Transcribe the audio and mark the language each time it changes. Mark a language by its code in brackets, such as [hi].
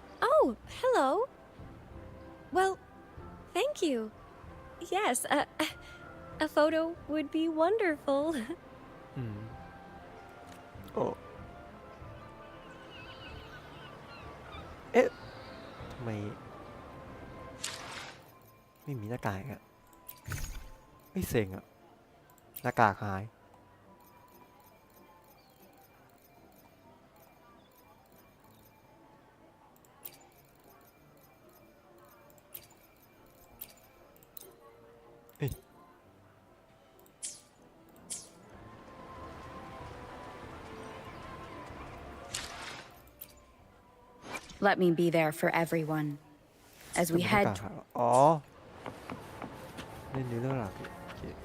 [en] Oh, hello. Well, thank you. Yes, a photo would be wonderful. [th] โอ้เอ๊ะทำไมไม่มีหน้ากากอะไม่เซ็งอะหน้ากากหาย [en] Let me be there for everyone. As we [th] หน้า [en] head [th] กากหายอ๋อเล่นเรื่องหลักโอเค